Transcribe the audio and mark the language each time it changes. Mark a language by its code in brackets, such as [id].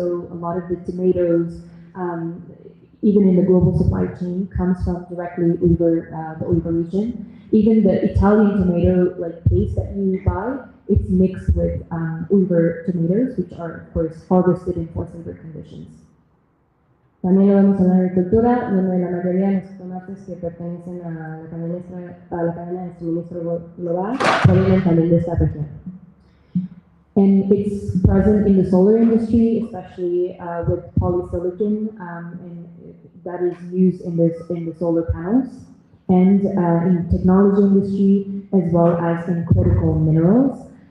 [en] So a lot of the tomatoes, even in the global supply chain, comes from directly the Uyghur region. Even the Italian tomato paste that you buy, it's mixed with Uyghur tomatoes, which are of course harvested in forced labor conditions. [es] También lo vemos en la agricultura, donde la mayoría de los tomates que pertenecen a la cadena de suministro global provienen también de esta región. [en] And it's present in the solar industry, especially with polysilicon, and that is used in the solar panels, and in technology industry as well as in critical minerals.